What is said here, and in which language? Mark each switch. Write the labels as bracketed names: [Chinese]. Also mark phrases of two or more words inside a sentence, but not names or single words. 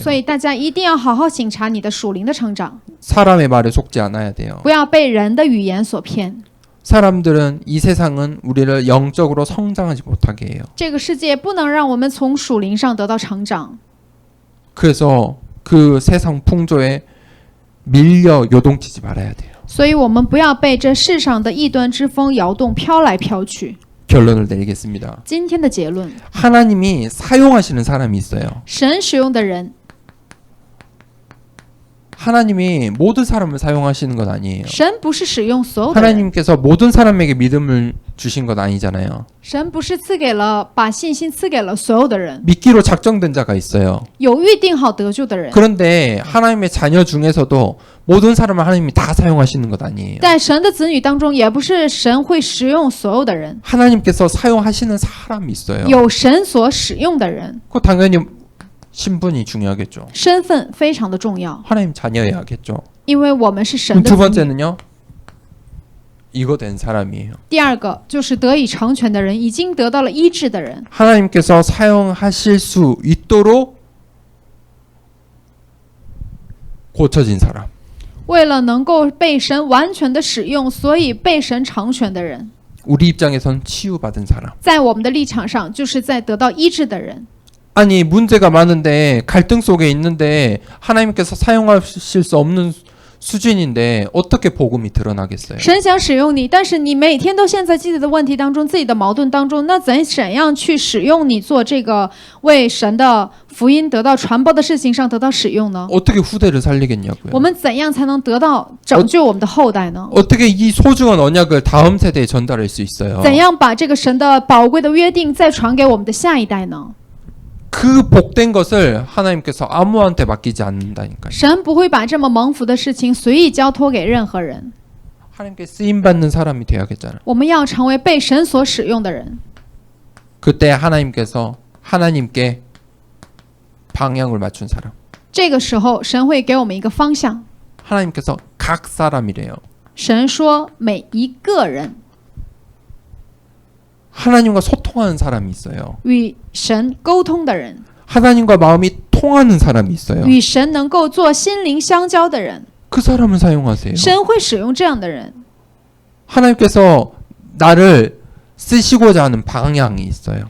[Chinese] 所以大家一定要好好审查你的属灵的成长， [Korean] 사람의 말에 속지 않아야 돼요. [Chinese] 不要被人的语言所骗。 [Korean] 사람들은 이 세상은 우리를 영적으로 성장하지 못하게 해요. [Chinese] 这个世界不能让我们从属灵上得到成长， [Korean] 그래서 그 세상 풍조에 밀려 요동치지 말아야 돼요. [Chinese] 所以我们不要被这世上的异端之风摇动，飘来飘去。 [Korean] 결론을 내리겠습니다. [Chinese] 今天的结论， [Korean] 하나님이 사용하시는 사람이 있어요. [Chinese] 神使用的人， [Korean] 하나님이 모든 사람을 사용하시는 건 아니에요. [Chinese] 神不是使用所有的人， [Korean] 하나님께서 모든 사람에게 믿음을 주신 건 아니잖아요. [Chinese] 神不是把信心赐给了所有的人， [Korean] 믿기로 작정된 자가 있어요. [Chinese] 有预定好得救的人。 [Korean] 그런데 하나님의 자녀 중에서도 모든 사람을 하나님이 다 사용하시는 것 아니에요. [Chinese] 在神的子女当中，也不是神会使用所有的人， [Korean] 하나님께서 사용하시는 사람이 있어요. [Chinese] 有神所使用的人， [Korean] 그 당연히 신분이 중요하겠죠. [Chinese] 身份非常的重要， [Korean] 하나님 자녀여야겠죠. [Chinese] 因为我们是神 [Korean] 그럼 [Chinese] 的 [Korean] 두 [Chinese] 子女。 [Korean] 번째는요. 이거 된 사람이에요. [Chinese] 第二个就是得以成全的人，已经得到了医治的人， [Korean] 하나님께서 사용하실 수 있도록 고쳐진 사람. [Chinese] 为了能够被神完全的使用，所以被神成全的人， [Korean] 우리 입장에선 치유받은 사람. [Chinese] 在我们的立场上，就是在得到医治的人。 [Korean] 아니 문제가 많은데 갈등 속에 있는데 하나님께서 사용하실 수 없는 수준인데 어떻게 복음이 드러나겠어요? [Chinese] 神想使用你，但是你每天都陷在自己的问题当中、自己的矛盾当中，那怎样去使用你做这个为神的福音得到传播的事情上得到使用呢？ [Korean] 어떻게 후대를 살리겠냐고요? [Chinese] 我们怎样才能得到拯救我们的后代呢？ [Korean] 어떻게 이 소중한 언약을 다음 세대에 전달할 수 있어요? [Chinese] 怎样把这个神的宝贵的约定再传给我们的下一代呢？ [Korean] 그 복된 것을 하나님께서 아무한테 맡기지 않는다니까요. [Chinese] 神不会把这么蒙福的事情随意交托给任何人， [Korean] 하나님께 쓰임 받는 사람이 돼야겠잖아요. [Chinese] 我们要成为被神所使用的人。 [Korean] 그때 하나님께서 하나님께 방향을 맞춘 사람. [Chinese] 这个时候，神会给我们一个方向。 [Korean] 하나님께서 각 사람이래요. [Chinese] 神说，每一个人 [Korean] 하나님과 소통하는 사람이 있어요. [Chinese] 与神沟通的人， [Korean] 하나님과 마음이 통하는 사람이 있어요. [Chinese] 与神能够做心灵相交的人， [Korean] 그 사람을 사용하세요. [Chinese] 神会使用这样的人。 [Korean] 하나님께서 나를 쓰시고자 하는 방향이 있어요.